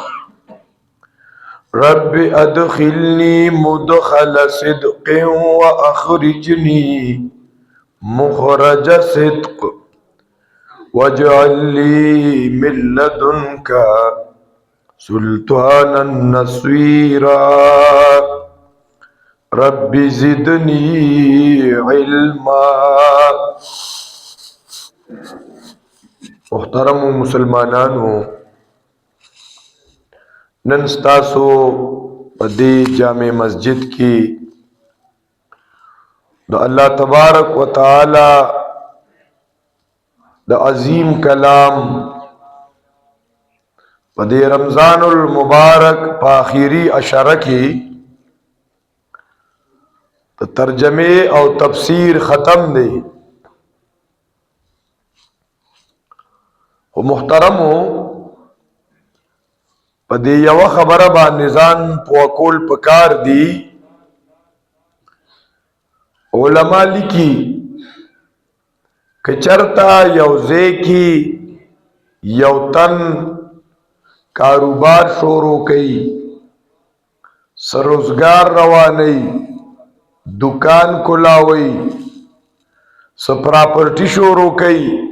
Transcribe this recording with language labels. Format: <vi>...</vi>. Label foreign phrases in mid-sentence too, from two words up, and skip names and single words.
<ar>رب أدخلني مدخل صدق وأخرجني مخرج صدق واجعل لي من لدنك سلطانا نصيرا. رب زدني علما.</ar> <ps>محترم مسلمانانو، نن ستاسو پدی جامع مسجد کی دا</ps> <ar>اللہ تبارک و تعالی</ar> <ps>دا عظیم کلام پدی</ps> <ar>رمضان المبارک</ar> <ps>پا آخری اشارہ کی ترجمے او تفسیر ختم دے. محترمو، پدی یو خبر باندې ځان پوه کول پکار دی. علماء لیکي که چرتا یو ځای کې یو تن کاروبار شروع کوي، سروزگار رواني، دکان کلاوي، سو پراپرټي شروع کوي،</ps>